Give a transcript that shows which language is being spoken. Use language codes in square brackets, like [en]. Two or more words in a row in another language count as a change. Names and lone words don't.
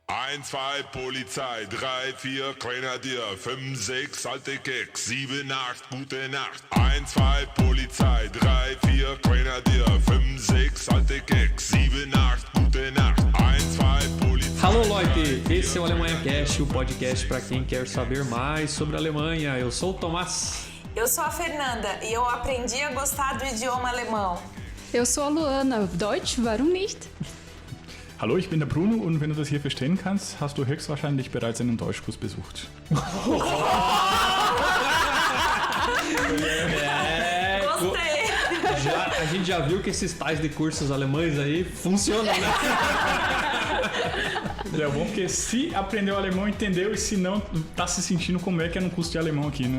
[de] 1, 2 Polizei, 3, 4 Grenadier, 5, 6 alte Keks, 7, 8 gute Nacht. 1, 2 Polizei, 3, 4 Grenadier, 5, 6 alte Keks, 7, 8 gute Nacht. 1, 2 Polizei. Alô, Leute! [pt] Esse é o Alemanha Cast, o podcast para quem quer saber mais sobre a Alemanha. Eu sou o Tomás. Eu sou a Fernanda e eu aprendi a gostar do idioma alemão. Eu sou a Luana. [de] Deutsch, warum nicht? Hallo, ich bin der Bruno und wenn du das hier verstehen kannst, hast du höchstwahrscheinlich bereits einen Deutschkurs besucht. [pt] Gostei! A gente já viu que esses tais de cursos alemães aí funcionam, né? É bom porque se aprendeu alemão, entendeu, e se não, tá se sentindo como é que é no curso de alemão aqui, né?